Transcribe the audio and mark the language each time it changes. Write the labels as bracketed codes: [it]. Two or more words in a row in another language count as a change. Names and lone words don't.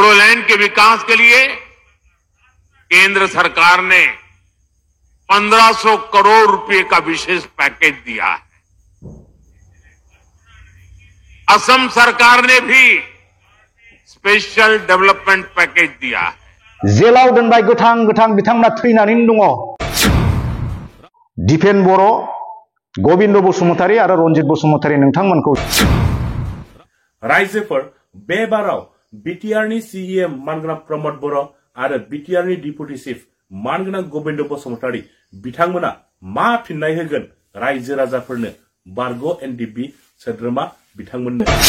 [hi] नागालैंड के विकास के लिए केंद्र सरकार ने 1500 करोड़ रुपए का विशेष पैकेज दिया है। असम सरकार ने भी [en] special development package [hi] दिया है। [brx] जेलाव दोनबाय गोथां गोथां बिथांमोना थैनानै दङ। दिपेन बर', गबिन्द बसुमतारी आरो रनजित बसुमतारी नोंथांमोनखौ रायजोफोर बे बाराव बिटिआरनि सीएम मानगोनां प्रमद बर' आरो बिटिआरनि डिपुटि चिफ मानगोनां गबिन्द बसुमतारी बिथांमोना मा फिननाय होगोन रायजो राजाफोरनो बारग' एनडिपि सोद्रोमा बिथांमोननो।